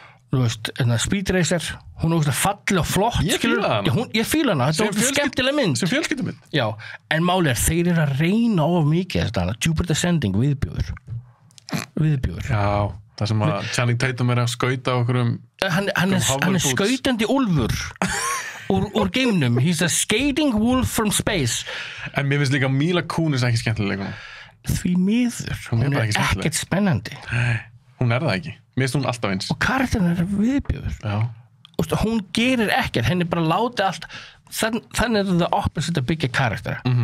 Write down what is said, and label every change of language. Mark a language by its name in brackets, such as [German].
[Icelandic] Þú veist, Speed Racer, hún falleg og flott. Ég fíla hana. Ég fíla hana, þetta er skemmtileg mynd. Sem fjölskyldumynd. Já, en máli þeir eru að reyna of mikið þetta, Jupiter Ascending, viðbjóður. Já, það sem að Channing Tatum að skauta okkur Hann er skautandi úlfur úr geimnum. [English] He's a skating wolf from space. [Icelandic] En mér finnst líka Mila Kunis ekki skemmtileg. Því miður, hún er ekkert spennandi. Nei, hún það ekki. Mér finnst hún alltaf eins. Og karakterinn er viðbjóður. Já. Hún gerir ekkert, henni bara láti allt, þannig er það opposite að byggja karaktera.